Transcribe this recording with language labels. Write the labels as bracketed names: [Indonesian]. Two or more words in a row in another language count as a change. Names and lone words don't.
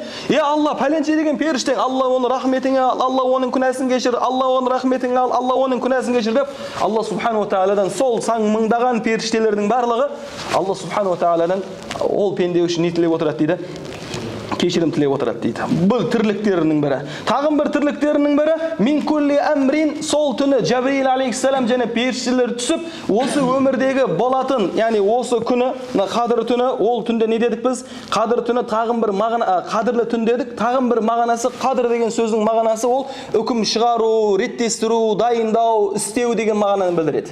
[Kazakh] Алла, пәленше деген періштең, Алла оның рахметіңе ал, Алла оның күнәсін кешір, Алла оның рахметіңе ал, Алла оның күнәсін кешір деп, Алла субханала тағаладан сол сан мыңдаған періштелердің барлығы Алла субханала тағаладан ол пенде үшін не тілеп отырады дейді? Кешірім тілеп отырады дейді. Бұл тірліктерінің бірі. Тағын бір тірліктерінің бірі [Arabic] من كل أمر. [Kazakh] Сол түні Жабрил алейхиссалам және періштелер түсіп, осы өмірдегі болатын, яғни осы күні, қадір түні, ол түнде не дедік біз? Қадір түні тағын бір мағына, қадірлі түн дедік. Тағын бір мағынасы, қадір деген сөздің мағынасы ол үкім шығару, реттестіру, дайындау, істеу деген мағынаны білдіреді.